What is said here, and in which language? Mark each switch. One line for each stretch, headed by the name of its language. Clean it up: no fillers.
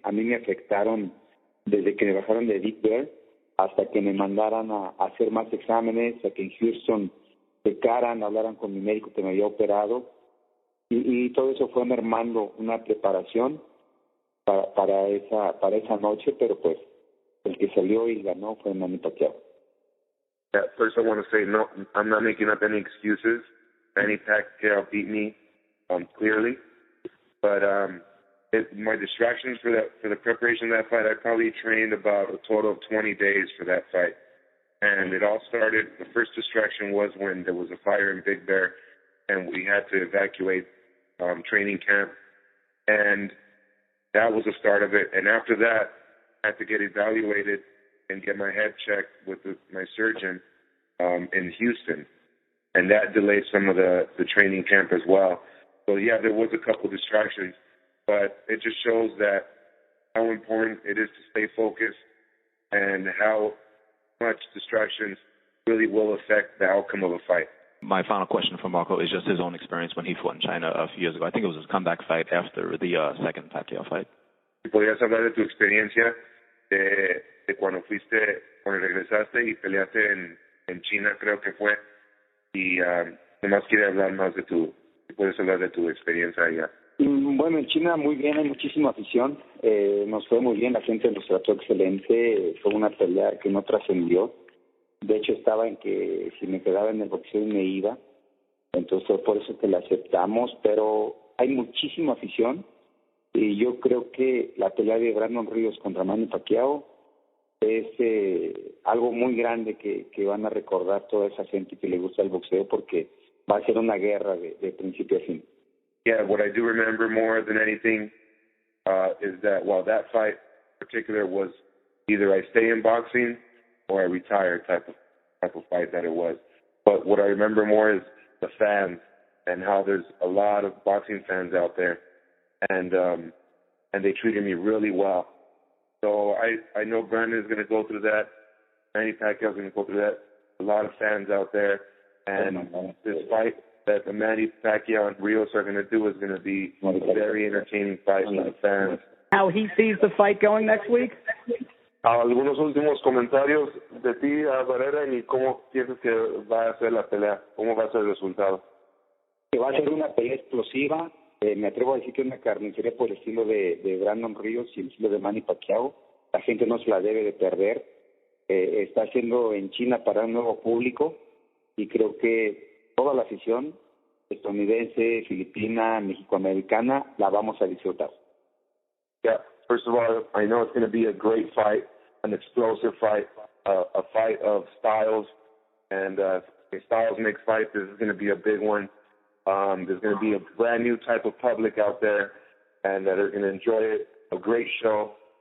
Spanish: A mí me afectaron desde que me bajaron de Big Bear hasta que me mandaran a hacer más exámenes, a que en Houston checaran, hablaran con mi médico que me había operado, y todo eso fue mermando una preparación para esa noche, pero pues el que salió y ganó fue Manny Pacquiao.
English: Yeah, first I want to say, no, I'm not making up any excuses. Manny Pacquiao beat me clearly, but my distractions for the preparation of that fight, I probably trained about a total of 20 days for that fight. And it all started, the first distraction was when there was a fire in Big Bear and we had to evacuate training camp. And that was the start of it. And after that, I had to get evaluated and get my head checked with my surgeon in Houston. And that delayed some of the training camp as well. So, yeah, there was a couple distractions. But it just shows that how important it is to stay focused and how much distractions really will affect the outcome of a fight. My final question for Marco is just his own experience when he fought in China a few years ago. I think it was his comeback fight after the second Pacquiao fight.
Spanish: ¿Podrías hablar de tu experiencia de cuando regresaste y peleaste en China, creo que fue? Y nomás quiere hablar más puedes hablar de tu experiencia allá. Bueno, en China muy bien, hay muchísima afición, nos fue muy bien, la gente nos trató excelente, fue una pelea que no trascendió, de hecho estaba en que si me quedaba en el boxeo me iba, entonces fue por eso que la aceptamos, pero hay muchísima afición y yo creo que la pelea de Brandon Rios contra Manny Pacquiao es algo muy grande que van a recordar toda esa gente que le gusta el boxeo porque va a ser una guerra de principio a fin.
English: Yeah, what I do remember more than anything is that while that fight in particular was either I stay in boxing or I retire type of fight that it was. But what I remember more is the fans and how there's a lot of boxing fans out there, and they treated me really well. So I know Brandon is going to go through that. Manny Pacquiao is going to go through that. A lot of fans out there, and this fight that the Manny Pacquiao and Rios are going to do is going to be a very entertaining fight for the fans. How he sees the fight going next week?
Spanish: Algunos últimos comentarios de ti, Barrera, y cómo piensas que va a ser la pelea, cómo va a ser el resultado. Que va a ser una pelea explosiva. Me atrevo a decir que es una carnicería por el estilo de Brandon Rios y el estilo de Manny Pacquiao. La gente no se la debe de perder. Está haciendo en China para un nuevo público y creo que toda la afición estadounidense, filipina, mexicoamericana la vamos a disfrutar.
English: Yeah, first of all, I know it's going to be a great fight, an explosive fight, a fight of styles, and styles make fights. This is going to be a big one. There's going to be a brand new type of public out there, and that are going to enjoy it. A great show.